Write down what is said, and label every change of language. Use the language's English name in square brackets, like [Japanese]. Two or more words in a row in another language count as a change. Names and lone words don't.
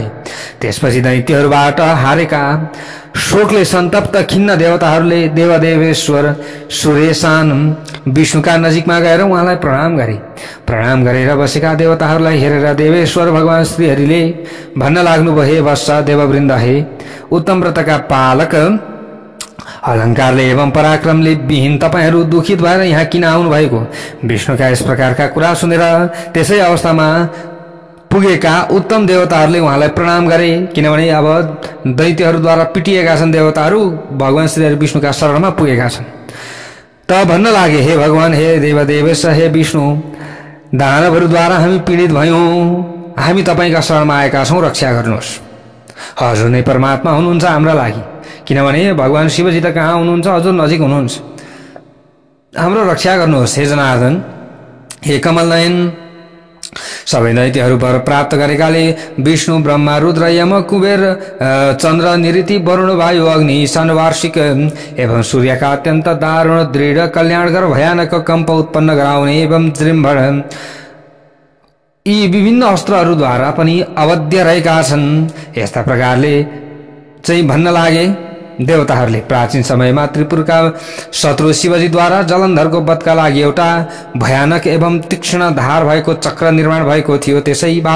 [Nepali] त्यसपछि दैत्यहरूबाट हारेका शोकले सन्तप्त खिन्न देवताहरूले देवदेवेश्वर सुरेशान विष्णुका नजिकमा गएर उहाँलाई प्रणाम गरे। प्रणाम गरेर बसेका देवताहरूलाई हेरेर देवेश्वर भगवान श्रीहरिले भन्न लाग्नुभयो हे वत्स देववृन्द, हे उत्तम व्रतका पालक, अलंकारले एवं पराक्रमले विहीन तपाईहरू दुखित भएर यहाँ किन आउनु भएको? विष्णुका यस प्रकारका कुरा सुनेर त्यसै अवस्थामा पुगेका उत्तम देवताहरूले उहाँलाई प्रणाम गरे, किनभने अब दैत्यहरूद्वारा पिटिएका छन् देवताहरू, भगवान श्री विष्णुका शरणमा पुगेका छन्। त भन्न लागे हे भगवान, हे देवदेवेश, हे विष्णु, दानवहरूद्वारा हामी पीडित भयौं, हामी तपाईका शरणमा आएका छौं, रक्षा गर्नुहोस्। हजुर नै परमात्मा हुनुहुन्छ हाम्रा लागि, किनभने भगवान शिवजी त कहाँ हुनुहुन्छ, हजुर नजिक हुनुहुन्छ, हाम्रो रक्षा गर्नुहोस् हे जनार्दन, हे कमलनयन। सबै दैत्यहरू वर प्राप्त गरेकाले विष्णु ब्रह्मा रुद्र यम कुबेर चन्द्र निऋति वरुण वायु अग्नि ईशान वार्षिक एवं सूर्यका अत्यन्त दारुण दृढ कल्याणकर भयानक कम्प उत्पन्न गराउने एवं जृम्भण यी विभिन्न अस्त्रहरूद्वारा पनि अवध्य रहेका छन्। यस्ता प्रकारले चाहिँ भन्न लागे देवताहरूले। प्राचीन समयमा त्रिपुरका शत्रु शिवजीद्वारा जलन्धरको वधका लागि एउटा भयानक एवं तीक्ष्ण धार भएको चक्र निर्माण भएको थियो।